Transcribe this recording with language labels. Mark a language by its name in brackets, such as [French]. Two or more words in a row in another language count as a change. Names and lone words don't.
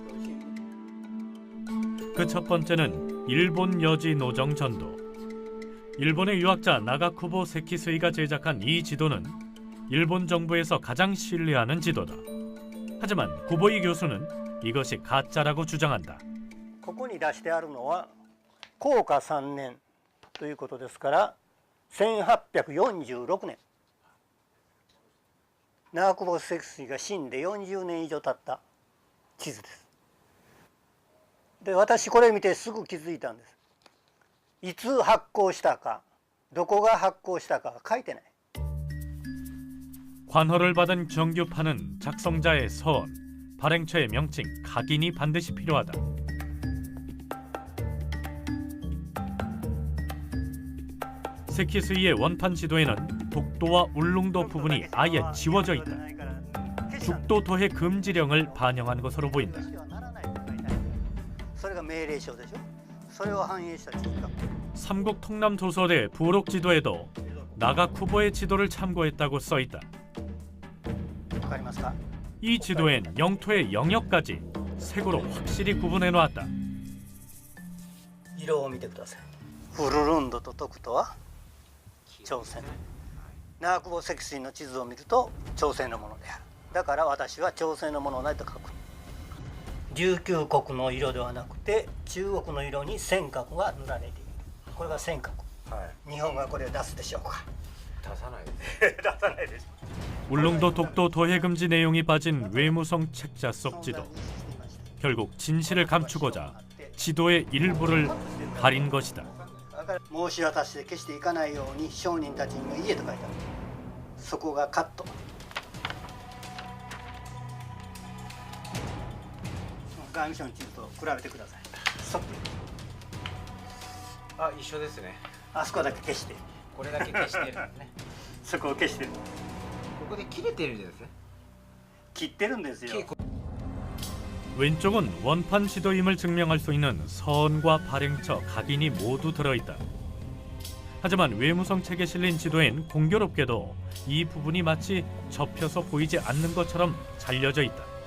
[Korean] 그 첫 번째는 일본 여지 노정 전도. 일본의 유학자 나가쿠보 세키스이가 제작한 이 지도는 일본 정부에서 가장 신뢰하는 지도다. 하지만 구보이 교수는 이것이 가짜라고 주장한다. [Japanese] ここに出してあるのは弘化3年ということですから1846年長久保摂水が死んで40年以上経った地図です。で私これ見てすぐ気づいたんです。いつ発行したかどこが発行したか書いてない。 [Korean] 관허를 받은 정규판은 작성자의 서원, 발행처의 명칭, 각인이 반드시 필요하다. 세키스이의 원판 지도에는 독도와 울릉도 부분이 아예 지워져 있다. 죽도 도해 금지령을 반영한 것으로 보인다. 삼국 통남도서대 부록 지도에도 나가쿠보의 지도를 참고했다고 써있다. 이 지도엔 영토의 영역까지 색으로 확실히 구분해 놓았다. [Japanese] 色を見てください。ウルルンドと徳とは朝鮮。長久保積水の地図を見ると朝鮮のものである。だから私は朝鮮のものないと書く。19国の色ではなくて中国の色に尖閣が塗られている。これが尖閣。日本がこれを出すでしょうか。出さないです。出さないです。 [Korean] 울릉도 독도 도해 금지 내용이 빠진 외무성 책자 속 지도. 결국 진실을 감추고자 지도의 일부를 가린 것이다. [Japanese] 申し渡して決していかないように商人たちにも言えと書いてある。そこがカット。外務省の地図と比べてください。そっくり。あ、一緒ですね。あそこだけ消して。これだけ消してるんですね。そこを消してる。ここで切れてるんですね。切ってるんですよ。 [Korean] 왼쪽은 원판 지도임을 증명할 수 있는 서원과 발행처, 각인이 모두 들어있다. 하지만 외무성 책에 실린 지도엔 공교롭게도 이 부분이 마치 접혀서 보이지 않는 것처럼 잘려져 있다.